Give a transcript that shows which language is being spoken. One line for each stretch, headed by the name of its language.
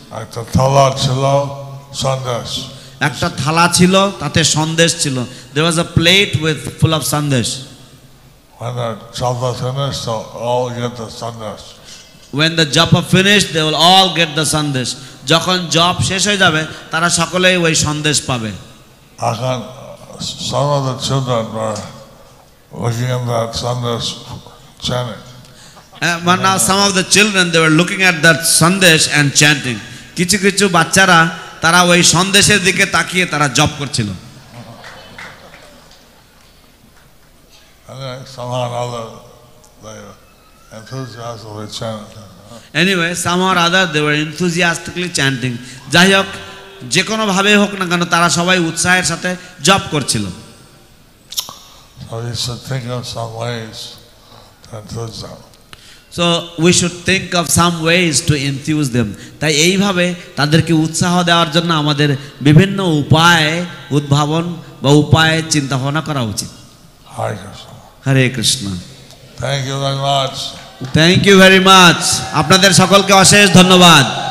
Bangla: একটা থালা ছিল সন্দেশ, একটা থালা ছিল তাতে সন্দেশ ছিল।
English: there was a plate with full of sandesh. when the japa finished they'll all get the sandesh. when the japa finished they will all get the sandesh.
Bangla: যখন জপ শেষ হয়ে যাবে তারা সকলেই ওই সন্দেশ পাবে।
English: এখন some of the children were looking at that sandesh chanting. But now some of the children they were looking at that sandesh and chanting.
Bangla: কিছু কিছু বাচ্চারা তারা ওই সন্দেশের দিকে তাকিয়ে তারা জপ করছিল।
English: Somehow or other they enthusiastically chanted. Anyway, somehow or other they were enthusiastically chanting.
Bangla: যাই হোক, যে কোনো ভাবে হোক না কেন তারা সবাই উৎসাহের সাথে জপ করছিল।
English: So you should think of some ways to enthuse them. So we should think of some ways to enthuse them.
Bangla: তাই এইভাবে তাদেরকে উৎসাহ দেওয়ার জন্য আমাদের বিভিন্ন উপায় উদ্ভাবন বা উপায় চিন্তা ভাবনা করা উচিত।
English: Hare Krishna.
Bangla: Hare Krishna.
English: Thank you very much. Thank you very much.
Bangla: আপনাদের সকলকে অশেষ ধন্যবাদ।